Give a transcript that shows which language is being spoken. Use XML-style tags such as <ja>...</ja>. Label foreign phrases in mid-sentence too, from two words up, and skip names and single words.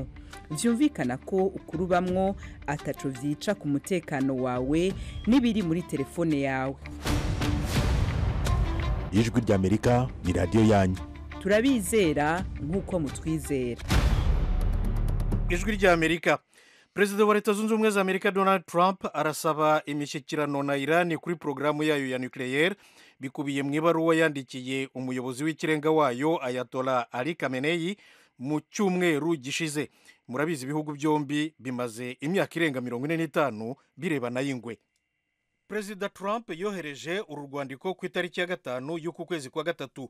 <rn>Vyumvikana ko ukurubamwo ataco vyica ku mutekano wawe nibiri muri telefone yawe.</rn> <rw>Ijwi rya Amerika ni radio yanyu. Turabizera nk'uko mutwizera. Ijwi rya Amerika. Perezida wa Leta Zunze Ubumwe za Amerika Donald Trump arasaba imishyikirano na Iran kuri programu yayo ya nucleaire, bikubiye mu ibaruwa yandikiye umuyobozi w'ikirenga wayo Ayatollah Ali Khamenei mu cyumweru gishize. Murabizi ibihugu byombi bimaze imyaka irenga 45 birebana y'ingwe. Perezida Trump yohereje uru rwandiko ku itariki ya 5 y'uku kwezi kwa gatatu.</rw>